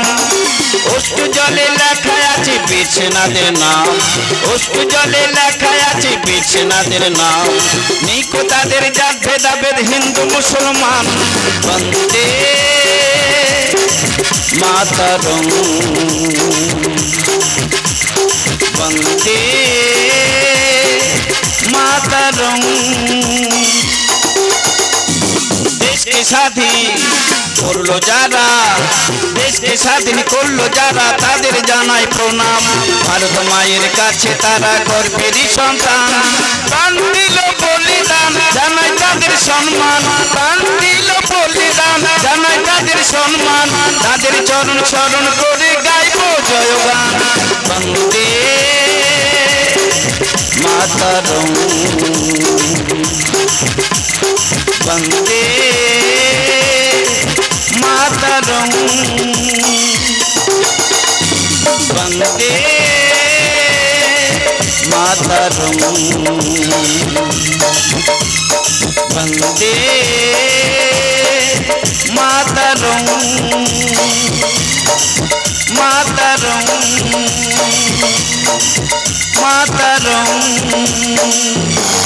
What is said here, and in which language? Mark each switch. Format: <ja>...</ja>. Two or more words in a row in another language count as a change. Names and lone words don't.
<bn>অশ্রু জলে লেখা আছে বিছনাদের নাম, অশ্রু জলে লেখা আছে বিছনাদের নাম। নিকো তাদের জাত ভেদাভেদ হিন্দু মুসলমান।</bn> <sa>বন্দে मातरम वंदे मातरम।</sa> <bn>দেশ কে স্বাধীন করলো যারা, দেশকে স্বাধীন করলো যারা, তাদের জানাই প্রণাম। ভারত মায়ের কাছে তারা গর্বেরই সন্তান, প্রাণ দিল বলিদান জানাই তাদের সম্মান, প্রাণ দিল বলিদান জানাই তাদের সম্মান। তাদের চরণ স্মরণ করে গাইব জয়গান।</bn> <sa>বন্দে মাতরম বন্দে मातरम वंदे मातरम वंदे मातरम मातरम मातरम।</sa>